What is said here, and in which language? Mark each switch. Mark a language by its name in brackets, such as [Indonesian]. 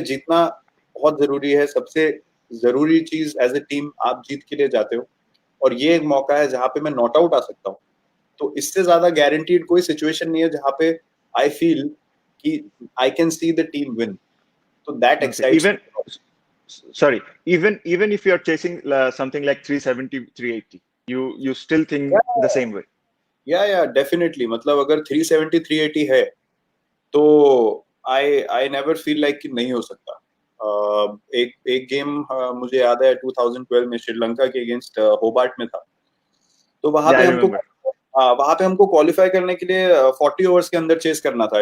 [Hindi] जीतना बहुत जरूरी है. सबसे जरूरी चीज [English] as a team, [Hindi] आप जीत के लिए जाते हो, और ये एक मौका है जहाँ पे मैं नॉट आउट आ सकता हूँ. तो इससे ज्यादा गारंटीड कोई सिचुएशन नहीं है जहाँ पे [English] I feel [Hindi] कि [English] I can see the team win. [Hindi] तो that [English] Okay. Excites. Even if you're chasing something like 370, 380, you still think the same way. [Hindi] या डेफिनेटली. मतलब अगर 370 380 है तो [English] I never feel like [Hindi] कि नहीं हो सकता. एक गेम मुझे याद है 2012 में श्रीलंका के अगेंस्ट होबार्ट में था. तो [English] Yeah, I remember. [Hindi] वहां पे हमको क्वालिफाई करने के लिए 40 ओवर्स के अंदर चेस करना था.